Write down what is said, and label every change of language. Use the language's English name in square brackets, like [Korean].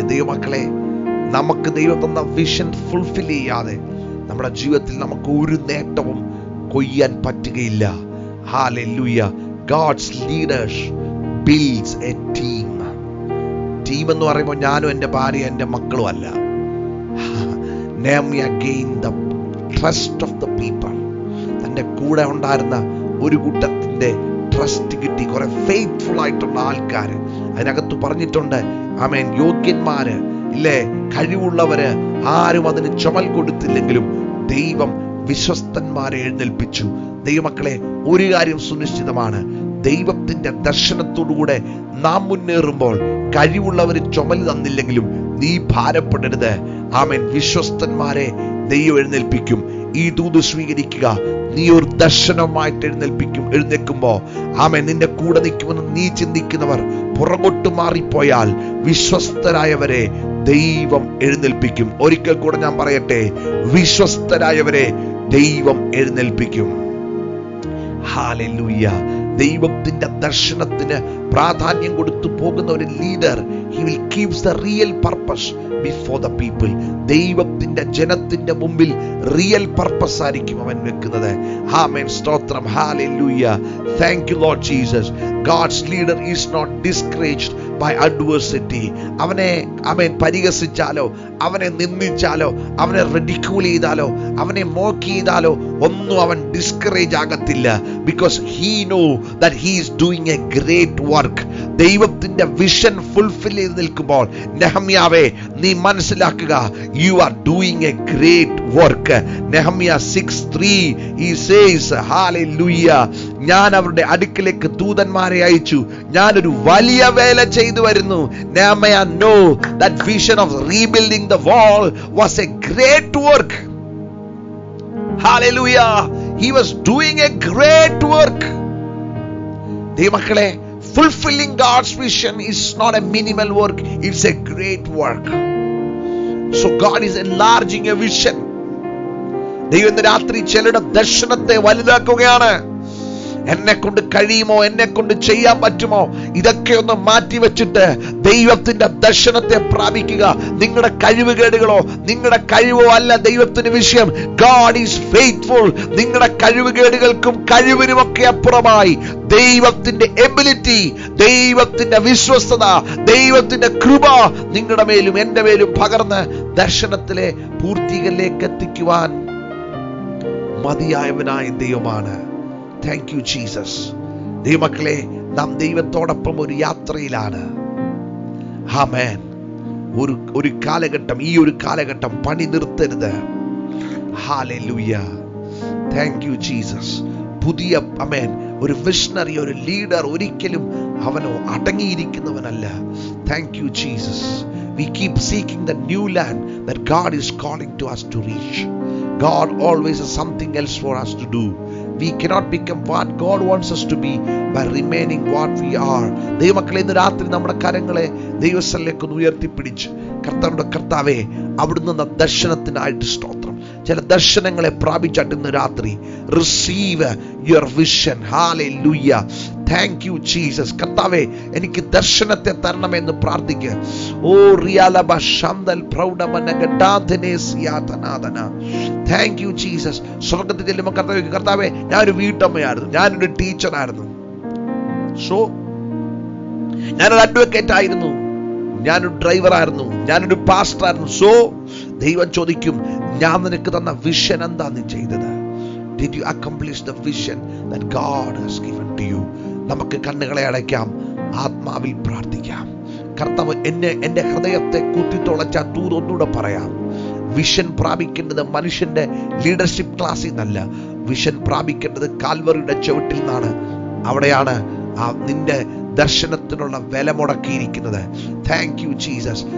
[Malayalam] ദൈവമക്കളെ, നമുക്ക് ദൈവം തന്ന വിഷൻ ഫുൾഫിൽ ചെയ്യാതെ നമ്മുടെ ജീവിതത്തിൽ നമുക്ക് ഒരു നേട്ടവും കൊയ്യാൻ പറ്റുകയില്ല. Hallelujah. [English] God's leaders builds a team. [Malayalam] Team എന്ന് പറയുമ്പോൾ ഞാനും എൻ്റെ ഭാര്യ എൻ്റെ മക്കളും അല്ല. [English] Nehemiah gained the trust of the people. [Malayalam] തൻ്റെ കൂടെ ഉണ്ടായിരുന്ന ഒരു കൂട്ടത്തിന്റെ ട്രസ്റ്റ് കിട്ടി. കുറെ ഫെയ്ത്ത്ഫുൾ ആയിട്ടുള്ള ആൾക്കാർ അതിനകത്ത് പറഞ്ഞിട്ടുണ്ട്. ആമേൻ. യോഗ്യന്മാര് ഇല്ലേ, കഴിവുള്ളവര്, ആരും അതിന് ചുമൽ കൊടുത്തില്ലെങ്കിലും ദൈവം വിശ്വസ്തന്മാരെ എഴുന്നേൽപ്പിച്ചു. ദൈവമക്കളെ, ഒരു കാര്യം സുനിശ്ചിതമാണ്: ദൈവത്തിന്റെ ദർശനത്തോടുകൂടെ നാം മുന്നേറുമ്പോൾ കഴിവുള്ളവര് ചുമൽ തന്നില്ലെങ്കിലും നീ ഭാരപ്പെടരുത്. ആമേൻ. വിശ്വസ്തന്മാരെ ദൈവം എഴുന്നേൽപ്പിക്കും. ഈ ദൂത് സ്വീകരിക്കുക. നീ ഒരു ദർശനമായിട്ട് എഴുന്നേൽക്കുമ്പോ ആമേൻ നിന്റെ കൂടെ നിൽക്കുമെന്ന് നീ ചിന്തിക്കുന്നവർ പുറകോട്ട് മാറിപ്പോയാൽ വിശ്വസ്തരായവരെ ദൈവം എഴുന്നേൽപ്പിക്കും. ഒരിക്കൽ കൂടെ ഞാൻ പറയട്ടെ, വിശ്വസ്തരായവരെ ദൈവം എഴുന്നേൽപ്പിക്കും. ഹല്ലേലൂയ. ദൈവത്തിന്റെ ദർശനത്തിന് പ്രാധാന്യം കൊടുത്തു പോകുന്ന ഒരു leader, [English] he will keep the real purpose before the people. [Malayalam] ദൈവത്തിന്റെ ജനത്തിന്റെ മുമ്പിൽ റിയൽ പർപ്പസ് ആയിരിക്കും അവൻ വെക്കുന്നത്. ആമേൻ. സ്തോത്രം. Hallelujah. [English] Thank you Lord Jesus. God's leader is not discouraged by adversity. [Malayalam] അവനെ പരിഹസിച്ചാലോ, അവനെ നിന്ദിച്ചാലോ, അവനെ റിഡിക്യൂൾ ചെയ്താലോ, അവനെ മോക്ക് ചെയ്താലോ ഒന്നും അവൻ ഡിസ്കറേജ് ആകത്തില്ല. [English] Because he know that he is doing a great work. [Malayalam] ദൈവത്തിന്റെ വിഷൻ ഫുൾഫിൽ ചെയ്ത് നിൽക്കുമ്പോൾ നെഹമ്യാവേ, നീ മനസ്സിലാക്കുക, [English] you are doing a great work. [Malayalam] Nehemiah 6:3 [English] he says, [Malayalam] hallelujah, ഞാൻ അവരുടെ അടുക്കിലേക്ക് ദൂതന്മാരെ അയച്ചു, ഞാനൊരു വലിയ വേല ചെയ്തു വരുന്നു. [English] Nehemiah know that vision of rebuilding the wall was a great work. Hallelujah. He was doing a great work. ദൈവമക്കളെ, fulfilling God's vision is not a minimal work, it's a great work. So God is enlarging a vision. [Malayalam] ദൈവം ഇന്ന് രാത്രി ചിലരുടെ ദർശനത്തെ വലുതാക്കുകയാണ്. എന്നെ കൊണ്ട് കഴിയുമോ, എന്നെ കൊണ്ട് ചെയ്യാൻ പറ്റുമോ, ഇതൊക്കെ ഒന്ന് മാറ്റിവെച്ചിട്ട് ദൈവത്തിന്റെ ദർശനത്തെ പ്രാപിക്കുക. നിങ്ങളുടെ കഴിവുകേടുകളോ നിങ്ങളുടെ കഴിവോ അല്ല ദൈവത്തിന് വിഷയം. [English] God is faithful. [Malayalam] നിങ്ങളുടെ കഴിവുകേടുകൾക്കും കഴിവിനുമൊക്കെ അപ്പുറമായി ദൈവത്തിന്റെ എബിലിറ്റി, ദൈവത്തിന്റെ വിശ്വസ്തത, ദൈവത്തിന്റെ കൃപ നിങ്ങളുടെ മേലും എന്റെ മേലും പകർന്ന് ദർശനത്തിലെ പൂർത്തികളിലേക്ക് എത്തിക്കുവാൻ മതിയായവനായ ദൈവമാണ്. [English] Thank you Jesus. [Malayalam] ദൈവമക്കളെ, നാം ദൈവത്തോടൊപ്പം ഒരു യാത്രയിലാണ്. ആമേൻ. ഒരു കാലഘട്ടം, ഈ ഒരു കാലഘട്ടം പണി നിർത്തരുത്. ഹല്ലേലൂയ. [English] Thank you Jesus. [Malayalam] പുതിയ ആമേൻ ഒരു വിഷണറി, ഒരു ലീഡർ ഒരിക്കലും അവനോ അടങ്ങിയിരിക്കുന്നവനല്ല. [English] Thank you Jesus. We keep seeking the new land that God is calling to us to reach. God always has something else for us to do. We cannot become what God wants us to be by remaining what we are. [Malayalam] ദൈവമക്കളെ, ഇന്ന് രാത്രി നമ്മുടെ കരങ്ങളെ ദൈവസ്ഥലിലേക്ക് ഒന്ന് ഉയർത്തിപ്പിടിച്ച് കർത്താവേ, അവിടുന്ന് ദർശനത്തിനായിട്ട് സ്തോത്രം. ചില ദർശനങ്ങളെ പ്രാപിച്ചിട്ട് ഇന്ന് രാത്രി [English] Receive your vision. [Malayalam] Hallelujah. [English] Thank you Jesus. [Malayalam] കർത്താവേ, എനിക്ക് ദർശനത്തെ തരണമെന്ന് പ്രാർത്ഥിക്കുക. ഓ റിയാലബ ശാന്തൽ പ്രൗഢമനഗഡാധനേസിയാതനാദന. [English] Thank you Jesus. [Malayalam] സ്വർഗ്ഗത്തിൽ ചെല്ലുമ്പോൾ കർത്താവേ, ഞാനൊരു വീട്ടമ്മയായിരുന്നു, ഞാനൊരു ടീച്ചറായിരുന്നു, ഞാനൊരു അഡ്വക്കേറ്റ് ആയിരുന്നു, ഞാനൊരു ഡ്രൈവറായിരുന്നു, ഞാനൊരു പാസ്റ്ററായിരുന്നു. സോ ദൈവം ചോദിക്കും, ഞാൻ നിനക്ക് തന്ന വിഷൻ എന്താ നീ ചെയ്തത്? [English] Did you accomplish the vision that God has given to you? [Malayalam] നമുക്ക് കണ്ണുകളെ അടയ്ക്കാം. ആത്മാവിൽ പ്രാർത്ഥിക്കാം. കർത്താവ് എൻ്റെ ഹൃദയത്തെ കുത്തിത്തുളച്ച തൂതൊന്നുകൂടെ പറയാം. വിഷൻ പ്രാപിക്കേണ്ടത് മനുഷ്യന്റെ ലീഡർഷിപ്പ് ക്ലാസ്സിൽ നിന്നല്ല, വിഷൻ പ്രാപിക്കേണ്ടത് കാൽവറിയുടെ ചുവട്ടിൽ നിന്നാണ്. അവിടെയാണ് നിന്റെ ദർശനത്തിനുള്ള വില മുടക്കിയിരിക്കുന്നത്. [English] Thank you Jesus.